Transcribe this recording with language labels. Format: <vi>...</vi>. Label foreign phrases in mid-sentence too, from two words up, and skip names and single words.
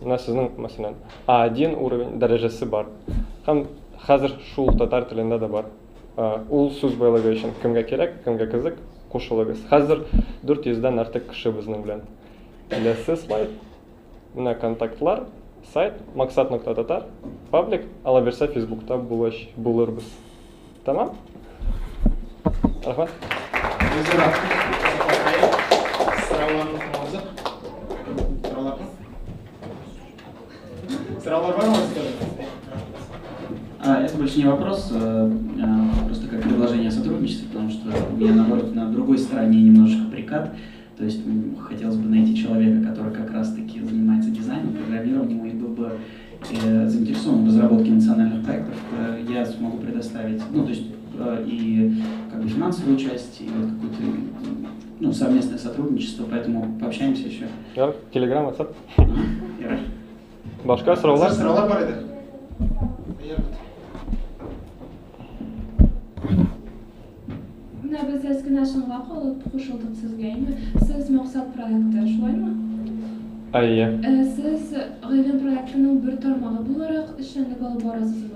<tt>Менә сезнең, мәсәлән, A1 уровень дәрәҗәсе бар. Һәм хәзер шул татар телендә дә бар. Ул сүз байлыгы өчен кемгә кирәк, кемгә кызык, кушылыгыз. Хәзер 400-дән артык кеше безнең белән. Киләсе слайд. Менә контактлар, сайт maksat.tatar, паблик, ала берсә Facebook'та булырбыз. Тамам? Рахмат.</tt> <ru>Это больше не вопрос, просто как предложение о сотрудничестве, потому что у меня, наоборот, на другой стороне немножечко прикат. То есть хотелось бы найти человека, который как раз-таки занимается дизайном, программированием и был бы заинтересован в разработке национальных проектов. Я смогу предоставить, ну, то есть и как бы финансовую часть, и вот какое-то совместное сотрудничество, поэтому пообщаемся еще. Телеграм, WhatsApp.</ru> <tt>Башка сораулар бар иде. Менә без әскенәшенгә калып кушылдык сезгә инде. Сез максат проекты шулаймы? Сез гыйлем проектының бер тармагы буларак эшчәнлек алып барасызмы?</tt>